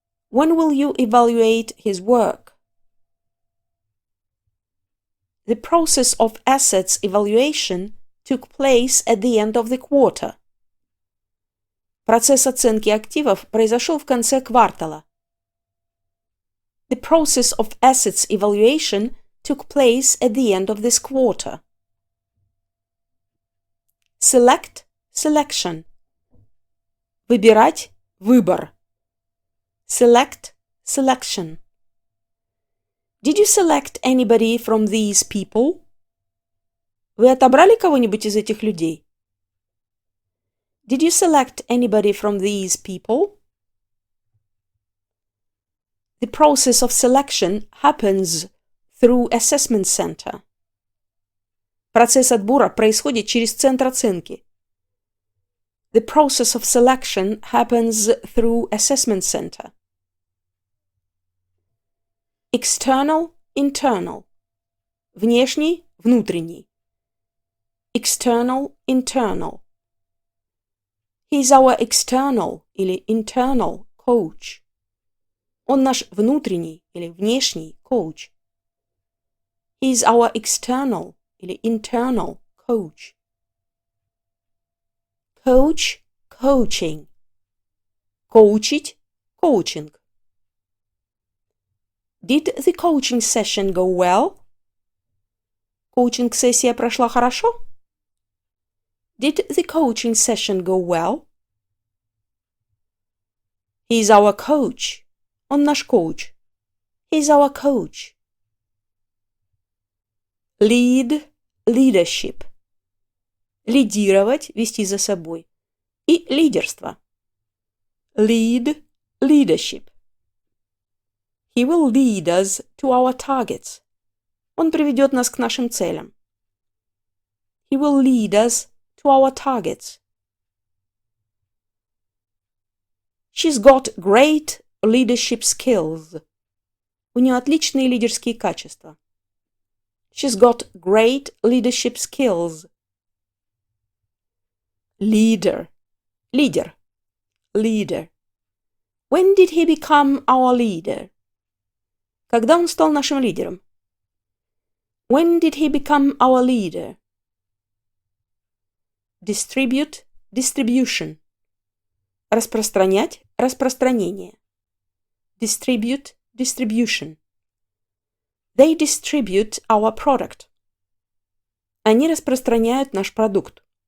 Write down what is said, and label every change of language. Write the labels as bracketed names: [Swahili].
[English] When will you evaluate his work? The process of assets evaluation took place at the end of the quarter. [Russian] Процесс оценки активов произошел в конце квартала. [English] The process of assets evaluation took place at the end of this quarter. Select, selection. [Russian] Выбирать, выбор. [English] Select, selection. Did you select anybody from these people? [Russian] Вы отобрали кого-нибудь из этих людей? [English] Did you select anybody from these people? The process of selection happens through assessment center. [Russian] Процесс отбора происходит через центр оценки. [English] The process of selection happens through assessment center. External, internal. [Russian] Внешний, внутренний. [English] External, internal. He is our external [Russian] или [English] internal coach. [Russian] Он наш внутренний или внешний коуч. [English] He is our external или internal coach. Coach, coaching. [Russian] Коучить, коучинг. [English] Did the coaching session go well? [Russian] Коучинг-сессия прошла хорошо? [English] Did the coaching session go well? He is our coach. [Russian] Он наш коуч. [English] He is our coach. Lead, leadership. [Russian] Лидировать, вести за собой. И лидерство. [English] Lead, leadership. He will lead us to our targets. [Russian] Он приведет нас к нашим целям. [English] He will lead us to our targets. She's got great leadership skills. [Russian] У нее отличные лидерские качества. [English] She's got great leadership skills. Leader. [Russian] Лидер. [English] Leader. When did he become our leader? [Russian] Когда он стал нашим лидером? [English] When did he become our leader? Distribute, distribution. [Russian] Распространять, распространение. [English] Distribute, distribution. They distribute our product. [Russian] Они распространяют наш продукт.